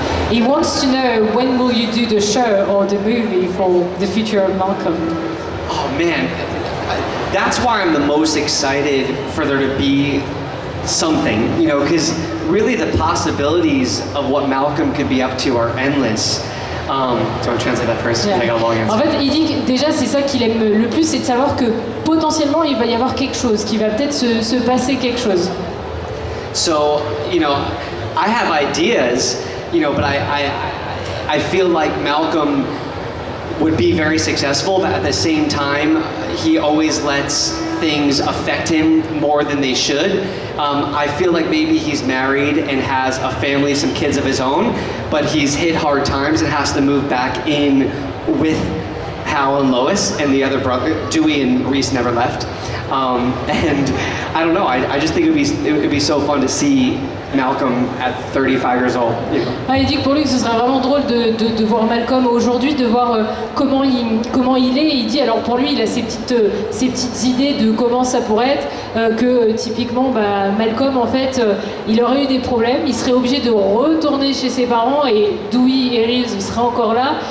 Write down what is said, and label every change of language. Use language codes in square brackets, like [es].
[en] He wants to know when will you do the show or the movie for the future of Malcolm? Oh man, that's why I'm the most excited for there to be something, you know, because really the possibilities of what Malcolm could be up to are endless. So I'll translate that first. Yeah. I got a long answer. [fr] En fait, il dit que déjà c'est ça qu'il aime le plus, c'est de savoir que potentiellement il va y avoir quelque chose, qu'il va peut-être se passer quelque chose. [en] So, you know, I have ideas, you know, but I feel like Malcolm would be very successful, but at the same time, he always lets things affect him more than they should. I feel like maybe he's married and has a family, some kids of his own, but he's hit hard times and has to move back in with Hal and Lois and the other brother. Dewey and Reese never left. And I don't know, I just think it would be so fun to see Malcolm at 35 years old. You know? [fr] Il dit que pour lui ce serait vraiment drôle de voir Malcolm aujourd'hui, de voir comment il est. Il dit alors pour lui il a ses petites idées de comment ça pourrait être, que typiquement Malcolm en fait il aurait eu des problèmes, il serait obligé de retourner chez ses parents et Dewey et Reese seraient encore là.